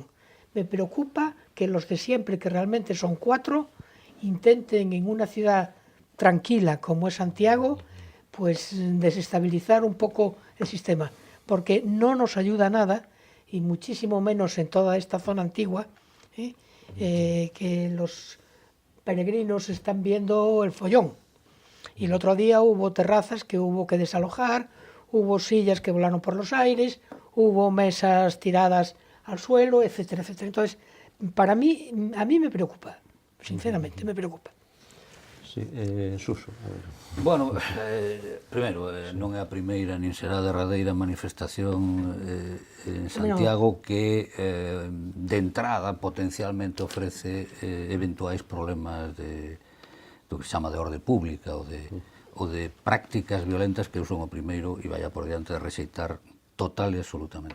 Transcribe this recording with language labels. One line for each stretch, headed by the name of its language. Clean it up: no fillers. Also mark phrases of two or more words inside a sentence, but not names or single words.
Spanish: Me preocupa que los de siempre, que realmente son 4, intenten en una ciudad tranquila como es Santiago, pues desestabilizar un poco el sistema, porque no nos ayuda nada, y muchísimo menos en toda esta zona antigua, que los peregrinos están viendo el follón. Y el otro día hubo terrazas que hubo que desalojar, hubo sillas que volaron por los aires, hubo mesas tiradas al suelo, etcétera, etcétera. Entonces, a mí me preocupa, sinceramente, me preocupa. Sí, Suso.
Galician: Bueno, primeiro, non é a primeira nin será a derradeira manifestación en Santiago que de entrada potencialmente ofrece eventuais problemas do que se chama de orde pública ou de prácticas violentas, que eu son o primeiro e vaya por diante de rexeitar total e absolutamente.